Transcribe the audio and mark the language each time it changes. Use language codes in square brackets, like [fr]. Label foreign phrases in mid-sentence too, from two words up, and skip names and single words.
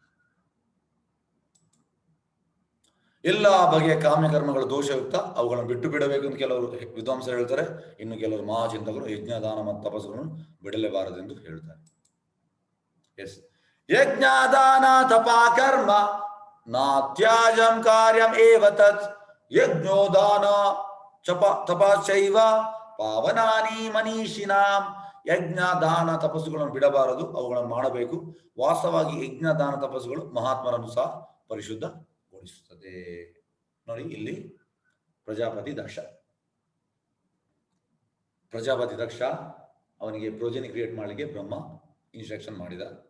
[kn] ಎಲ್ಲ ಬಗೆಯ ಕಾಮ್ಯಕರ್ಮಗಳ ದೋಷಯುಕ್ತ, ಅವುಗಳನ್ನು ಬಿಟ್ಟು ಬಿಡಬೇಕು ಅಂತ ಕೆಲವರು ವಿದ್ವಾಂಸರು ಹೇಳ್ತಾರೆ. ಇನ್ನು ಕೆಲವರು ಮಹಾಚಿಂತಕರು ಯಜ್ಞ, ದಾನ ಮತ್ತು ತಪಸ್ಸುಗಳನ್ನು ಬಿಡಲೇಬಾರದೆಂದು ಹೇಳ್ತಾರೆ. [sa] ಎಸ್, ಯಜ್ಞ, ದಾನ, ತಪ, ಕರ್ಮ ನಾತ್ಯಾಜಂ ಕಾರ್ಯಂ ಏವ ತತ್ ಯಜ್ಞೋದಾನ ತಪಶ್ಚೈವ ಪಾವನಾನಿ ಮನೀಷಿನಾಂ. [kn] ಯಜ್ಞ ದಾನ ತಪಸ್ಸುಗಳನ್ನು ಬಿಡಬಾರದು, ಅವುಗಳನ್ನು ಮಾಡಬೇಕು. ವಾಸ್ತವವಾಗಿ ಯಜ್ಞ ದಾನ ತಪಸ್ಸುಗಳು ಮಹಾತ್ಮರನ್ನು ಸಹ ಪರಿಶುದ್ಧಗೊಳಿಸುತ್ತದೆ. ನೋಡಿ ಇಲ್ಲಿ ಪ್ರಜಾಪತಿ ದಕ್ಷ ಅವನಿಗೆ [en] progeny create [kn] ಮಾಡಲಿಕ್ಕೆ ಬ್ರಹ್ಮ ಇನ್ಸ್ಟ್ರಕ್ಷನ್ ಮಾಡಿದ.